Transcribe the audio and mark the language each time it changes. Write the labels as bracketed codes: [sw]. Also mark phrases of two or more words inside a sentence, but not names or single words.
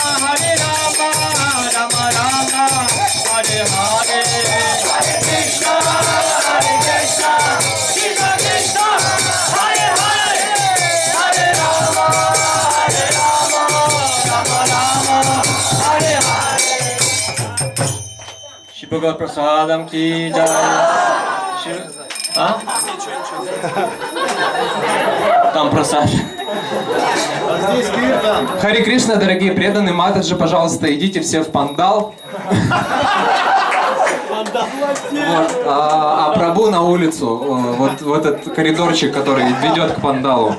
[sa] राम राम, हरे हरे, हरे कृष्ण, कृष्ण कृष्ण, हरे हरे, हरे राम, राम राम, हरे हरे. [hi] श्री भगवद् प्रसादम् की जय. [ru] Там просаж. Здесь киртан. Хари Кришна, дорогие преданные, Матаджи, пожалуйста, идите все в пандал. Вот, а Прабу на улицу, вот этот коридорчик, который ведет к пандалу.